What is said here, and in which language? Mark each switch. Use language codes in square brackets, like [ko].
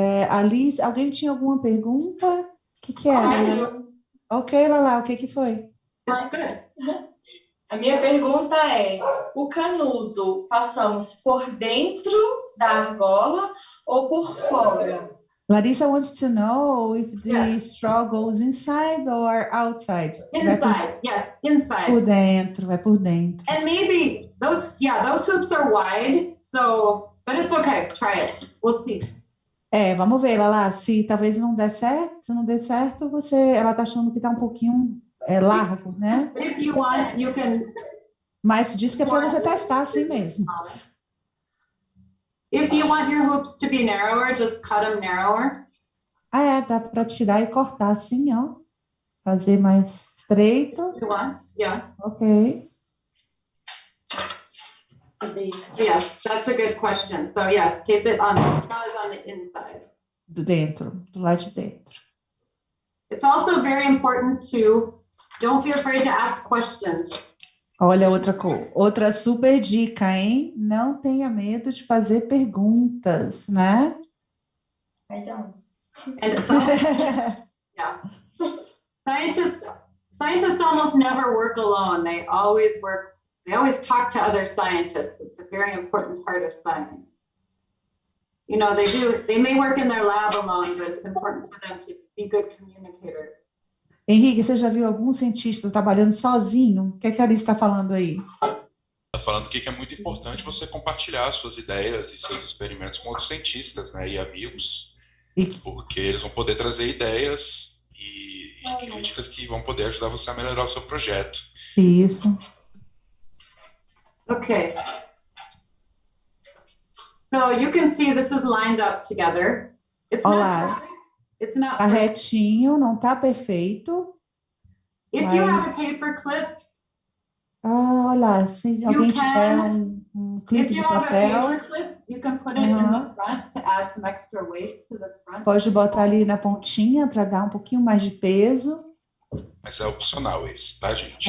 [pt] Alice, alguém tinha alguma pergunta? O que era? Ok, Lala, o que foi? [en] That's good. [pt] A minha pergunta é: o canudo passamos por dentro da argola ou por fora? [en] Larissa wants to know if the straw goes inside or outside. Inside, yes, inside. [pt] Por dentro, vai por dentro. [en] And maybe those hoops are wide, but it's okay. Try it. We'll see. [pt] Vamos ver, Lala, se talvez não der certo, se não der certo, ela tá achando que tá um pouquinho largo, né? [en] If you want, you can. [pt] Mas diz que é para você testar assim mesmo. [en] If you want your hoops to be narrower, just cut them narrower. [pt] Dá para tirar e cortar assim, ó. Fazer mais estreito. [en] You want? Yeah. Ok. Yes, that's a good question. So yes, tape it on the inside. [pt] Do dentro, do lado de dentro. [en] It's also very important to don't be afraid to ask questions. [pt] Olha, outra super dica, hein? Não tenha medo de fazer perguntas, né? [en] I don't. And yeah. Scientists almost never work alone. They always talk to other scientists. It's a very important part of science. You know, they may work in their lab alone, but it's important for them to be good communicators. [pt] Henrique, você já viu algum cientista trabalhando sozinho? O que a Alice está falando aí? Está falando que é muito importante você compartilhar suas ideias e seus experimentos com outros cientistas, né, e amigos, porque eles vão poder trazer ideias e críticas que vão poder ajudar você a melhorar o seu projeto. Isso. [en] Okay. So you can see this is lined up together. It's not perfect. It's not [pt] tá retinho, não tá perfeito. [en] If you have a paper clip, [pt] olha, se alguém tiver um clipe de papel, [en] you can put it in the front to add some extra weight to the front. [pt] Pode botar ali na pontinha para dar um pouquinho mais de peso. Mas é opcional esse, tá, gente?